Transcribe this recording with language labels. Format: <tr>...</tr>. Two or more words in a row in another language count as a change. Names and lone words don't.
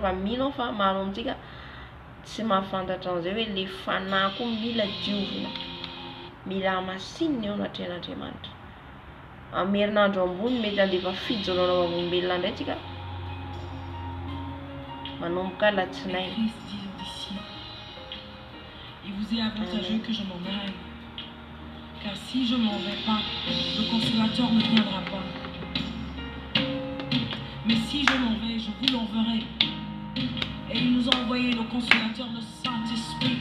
<mg>Fa mino fa maro amintsika tsy mahafantatra an'izay hoe le fanahy koa mila diovina. mila masinina ao natren'Andriamanitra. Amin'ny herinandro ambony mety andefa fijoroana olombelona indray tsika. Manomboka latsinainy.</mg> <fr>Il vous est avantageux que je m'en aille, car si je m'en vais pas, le consolateur ne viendra pas. Mais si je m'en vais, je vous l'enverrai. Et il nous a envoyé le consolateur, le Saint-Esprit.</fr>